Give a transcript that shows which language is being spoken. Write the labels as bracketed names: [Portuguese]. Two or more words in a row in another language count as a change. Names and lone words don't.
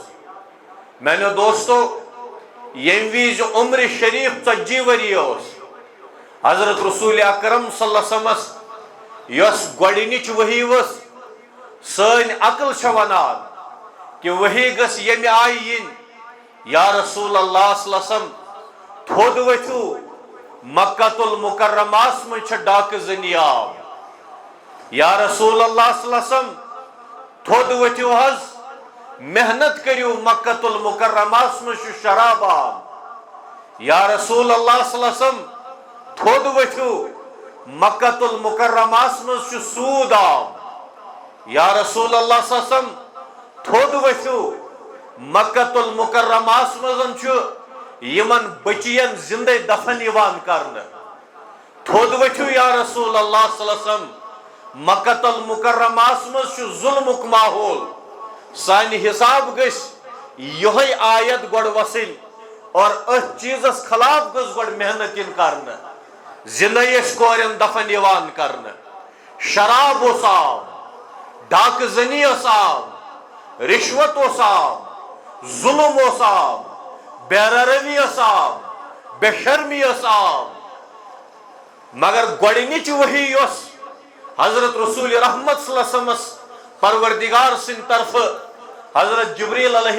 [Kashmiri] میانیو دوستو، ییٚمہِ وِزِ عمر شریف 40 ؤری اوس، حضرت رسول اکرم [Arabic] صلی اللہ علیہ وسلمس [Kashmiri] یۄس گۄڈنِچ ؤحی ؤژھ، سٲنۍ عقل چھےٚ ونان کہ ؤحی گٔژھ ییٚمہِ آیہِ یِنۍ [Arabic] یا رسول اللہ صلی اللہ علیہ وسلم [Kashmiri] تھوٚد ؤتھِو، مکۃ المکرمہس منٛز چھےٚ ڈاکہٕ زٔنی آب. [Arabic] یا رسول اللہ صلی اللہ علیہ وسلم [Kashmiri] تھوٚد ؤتھِو حظ، محنت کٔرِو، مکۃ المکرمہس منٛز چھُ شراب آب. [Arabic] یا رسول اللہ صلی اللہ علیہ وسلم [Kashmiri] تھوٚد ؤتھِو، مکۃ المکرمہس منٛز چھُ سوٗد آب. [Arabic] یا رسول اللہ صلی اللہ علیہ وسلم [Kashmiri] تھود ؤتھِو مکۃ المکرمہس منٛز چھُ یمن بچین زندے دفن یوان کرنہٕ تھود ؤتھِو [Arabic] یا رسول اللہ صلی اللہ علیہ وسلم [Kashmiri] مکۃ المکرمہس منٛز چھُ ظلمُک ماحول سانہِ حساب گژھِ یہے آیت گۄڈٕ وسٕنۍ اور أتھۍ چیٖزس خلاف گٔژھ گۄڈٕ محنت یِن کرنہٕ زِندے ٲسۍ کورٮ۪ن دفن یوان کرنہٕ شراب اوس عام ڈاکہٕ زنی ٲس عام رشوت اوس عام ظلم اوس عام بے روی ٲس عام بے شرمی ٲس عام مگر گۄڈنِچ وحی یۄس حضرت رسول رحمت [Arabic] صلی اللہ علیہ وسلم [Kashmiri] پروردگار سٕنٛدِ طرفہٕ حضرت جبریل